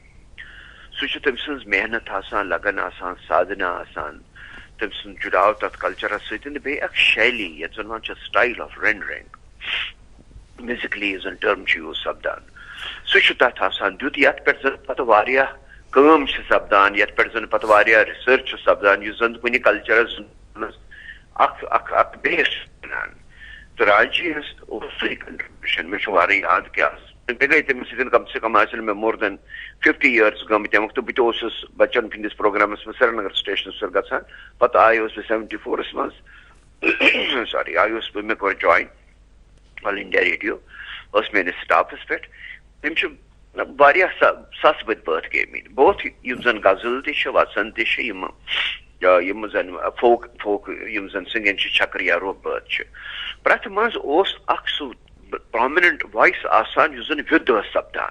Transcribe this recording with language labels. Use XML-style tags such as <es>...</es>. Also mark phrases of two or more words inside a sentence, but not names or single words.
<ks>سُہ چھُ تٔمۍ سٕنٛز محنت آسان, لگن آسان, سادنا آسان, تٔمۍ سُنٛد جُڑاو تتھ کلچرس سۭتۍ, تہٕ بیٚیہِ اکھ شیلی یتھ زن ونان چھِ</ks> <en>style of rendering musically</en> <ks>یُس زن ٹٔرم چھُ یوٗز سپدان, سُہ چھُ تتھ آسان دیُت یتھ پٮ۪ٹھ زن پتہٕ واریاہ کٲم چھِ سپدان, یتھ پٮ۪ٹھ زن پتہٕ واریاہ رِسٲرٕچ چھُ سپدان, یُس زن کُنہِ کلچرس منٛز اکھ بیس چھُ بنان. تہٕ راج جی ہٕنٛز اوس سُے کنٹربیوٗشن. مےٚ چھُ واریاہ یاد کہِ مےٚ گٔے تٔمِس سۭتۍ کم سے کم آسن مےٚ مور دین</ks> <en>50 years</en> <ks>گٔمٕتۍ تمہِ وقتہٕ. بہٕ تہِ اوسُس بچن ہٕنٛدِس پروگرامس منٛز سرینگر سٹیشنس پٮ۪ٹھ گژھان, پتہٕ آیوس بہٕ 74 منٛز سوری آیوس بہٕ, مےٚ کوٚر جوین آل انڈیا ریڈیو, ٲس میٲنِس سٹافس پٮ۪ٹھ. تِم چھِ واریاہ سس بٔدۍ پٲٹھۍ گٔمٕتۍ, بوتھ یِم زن غزل تہِ چھِ, وسن تہِ چھِ, یِم زن فوک یِم زن سِنگِنگ چھِ, چھکریا روح بٲتھ چھِ, پرٛٮ۪تھ منٛز اوس اکھ سُہ پرامننٹ وایس آسان یُس زن ویُد ٲس سپدان.</ks>